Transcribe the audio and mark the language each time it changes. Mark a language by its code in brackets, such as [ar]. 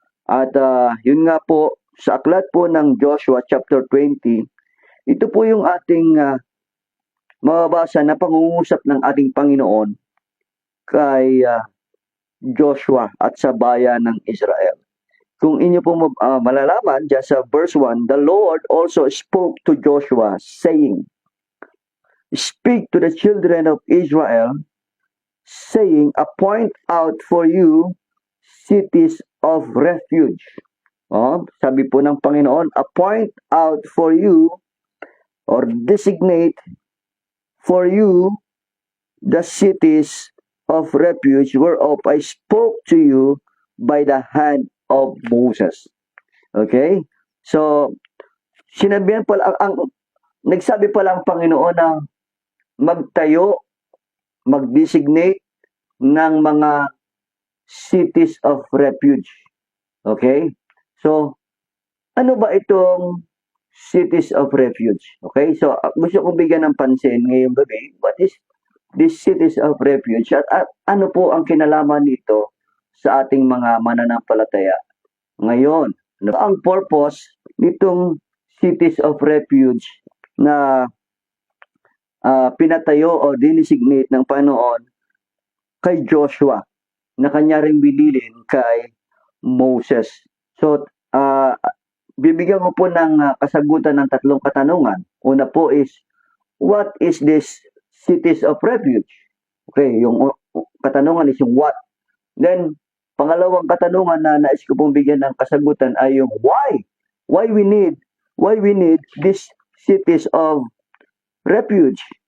[tl] At yun nga po, sa aklat po ng Joshua chapter 20, ito po yung ating mababasa na pangungusap ng ating Panginoon kay Joshua at sa bayan ng Israel. Kung inyo po malalaman dyan sa verse 1, [en] the Lord also spoke to Joshua saying, speak to the children of Israel, saying, appoint out for you cities of refuge. [tl] Sabi po ng Panginoon, [en] appoint out for you or designate for you the cities of refuge whereof I spoke to you by the hand of Moses. Okay? [tl] So, sinabihan pala, nagsabi pala ang Panginoon na magtayo, mag-designate ng mga cities of refuge. Okay? So, ano ba itong cities of refuge? Okay? So, gusto kong bigyan ng pansin ngayong gabi, [en] what is these cities of refuge? [tl] At ano po ang kinalaman nito sa ating mga mananampalataya ngayon? Ano ang purpose nitong cities of refuge na pinatayo o dinesignate ng Panginoon kay Joshua na kanya ring binilin kay Moses? So, bibigyan ko po ng kasagutan ng tatlong katanungan. Una po [en] is, what is this cities of refuge? [tl] Okay, yung katanungan is yung what. Then, pangalawang katanungan na nais ko pong bigyan ng kasagutan ay yung why. [en] Why we need these cities of refuge.